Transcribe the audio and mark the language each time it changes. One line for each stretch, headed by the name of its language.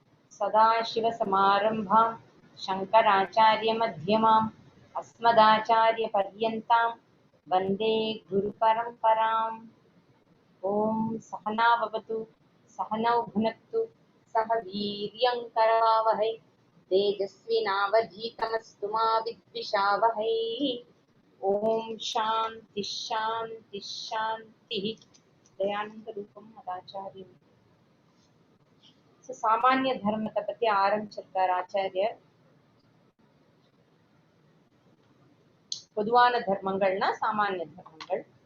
Sanskrit: सदाशिवसमारम्भां शङ्कराचार्यमध्यमाम् अस्मदाचार्यपर्यन्तां वन्दे गुरुपरम्पराम्। ओम सहना भवतु सहनौ भुनक्तु सह वीर्यं करवावहै तेजस्विनावधीतमस्तु मा विद्विषावहै। ओम शांति शांति शांति।
Tamil: दयानंद रूपम मदाचार्य சாமானிய தர்மத்தை பத்தி ஆரம்பிச்சிருக்கார் ஆச்சாரியர். பொதுவான தர்மங்கள்னா சாமானிய தர்மங்கள்.